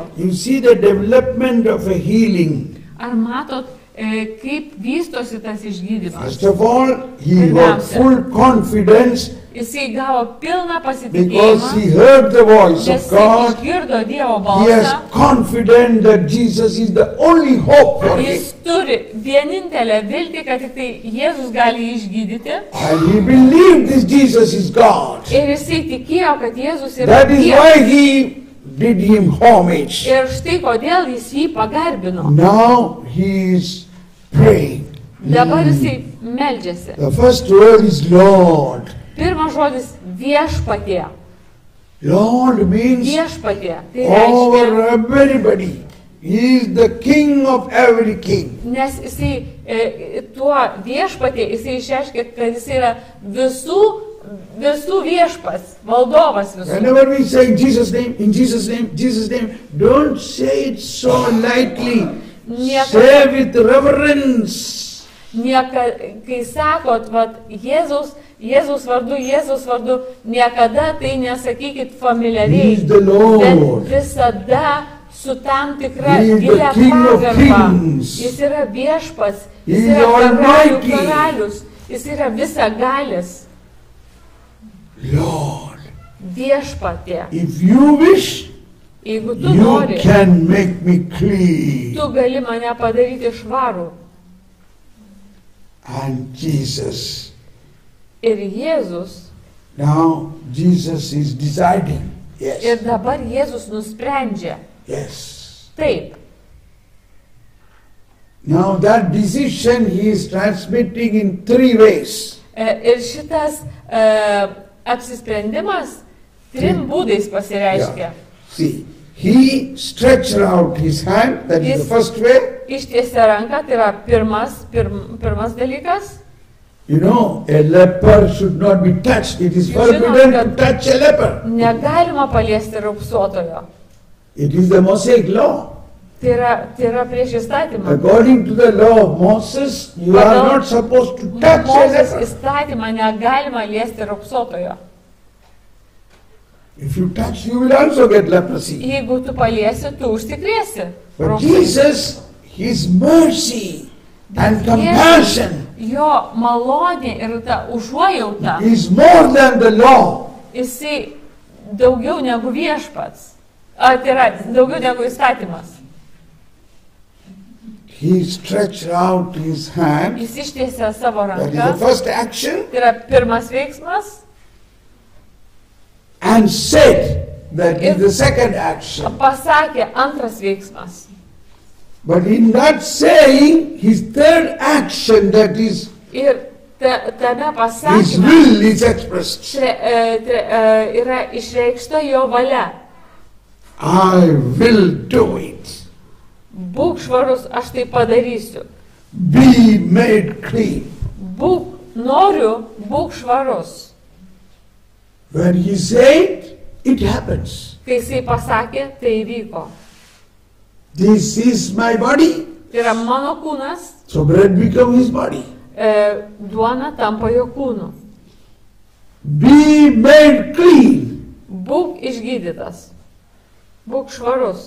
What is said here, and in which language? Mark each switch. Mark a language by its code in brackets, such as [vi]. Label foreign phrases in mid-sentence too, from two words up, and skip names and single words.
[en] You see the development of a healing. [lt] Ar matot, kaip vystosi tas išgydymas? [en] First of all, he got full confidence [lt] Jisai gavo pilną [en] because [lt] pasitikėjimą, [en] he heard the voice [lt] nes [en] of God. [lt] išgirdo Dievo [en] He is [lt] balsą. [en] confident that Jesus is the only hope for him. [lt] Jis turi vienintelę viltį, kad tik tai Jėzus gali jį išgydyti. [en] And he believed this Jesus is God. [lt] Ir jisai tikėjo, kad Jėzus yra [en] That is [lt] Dievas. [en] why he did him homage. [lt] Ir štai kodėl jis jį pagarbino. [en] Now he is praying. [lt] Dabar jisai meldžiasi. [en] The first word is Lord. [lt] Pirmas žodis viešpatie. [en] Lord means [lt] Viešpatie. Tai reiškia, [en] over everybody. He is the king of every king. [lt] nes jisai tuo viešpatie, jisai išreiškia, kad jisai yra visų viešpas, valdovas visų. [en] Whenever we say in Jesus' name, in Jesus' name, Jesus' name, don't say it so lightly. Say with reverence. [lt] Kai sakot, Jėzaus vardu, niekada tai nesakykit [en] He [lt] familiariai, [en] is the [lt] bet [en] Lord. [lt] visada su tam tikra [en] He is the [lt] gilia [en] King of [lt] pagarba. [en] kings. [lt] Jis yra viešpats, [en] He [lt] jis [en] is [lt] yra karalių [en] almighty. [lt] karalius, jis yra visagalis. [en] Lord, [lt] Viešpatie, [en] if you wish, [lt] jeigu tu [en] you [lt] nori, [en] can make me clean. [lt] tu gali mane padaryti švarų. [en] And Jesus. [lt] Ir Jėzus, [en] Now Jesus is deciding. [lt] ir [en] Yes. [lt] dabar Jėzus nusprendžia. [en] Yes. [lt] Taip. [en] Now that decision he is transmitting in three ways. [lt] Ir šitas apsisprendimas trim būdais pasireiškia. [en] Yeah. See, he stretched out his hand, that is the first way. [lt] Ištiesia ranką, tai yra pirmas dalykas. [en] You know, a leper should not be touched. It is You should not forbidden to touch- touch a leper. [lt] Negalima paliesti raupsuotojo. [en] It is the Mosaic law. [lt] Tai yra prieš įstatymą. [en] According to the law of Moses, you are not supposed to touch a [lt] Mozės [en] leper. [lt] įstatymą negalima liesti raupsuotojo. [en] If you touch, you will also get leprosy. [lt] Jeigu tu paliesi, tu užsikrėsi. [en] But Jesus, His mercy and compassion [lt] Jo malonė ir ta užuojauta, [en] is more than the law. [lt] jisai daugiau negu viešpats. Tai yra daugiau negu įstatymas. [en] He stretched out His hand. [lt] Jis ištiesė savo [en] That is the [lt] ranką. [en] first action. [lt] Tai yra pirmas veiksmas. [en] And said that is the second action. [lt] Pasakė antras veiksmas. [en] But in that saying, His third action, that is [lt] Ir tame [en] His [lt] pasakyme [en] will, is expressed. [lt] yra išreikšta jo valia. [en] I will do it. [lt] Būk švarus, aš tai padarysiu. [en] Be made clean. [lt] Noriu, būk švarus. [en] When He said, it happens. [lt] Kai jisai pasakė, tai įvyko. [en] This is my body. [lt] Tai yra mano kūnas, [en] So bread become His body. [lt] duona tampa jo kūnu. [en] Be made clean. [lt] Būk išgydytas. Būk švarus.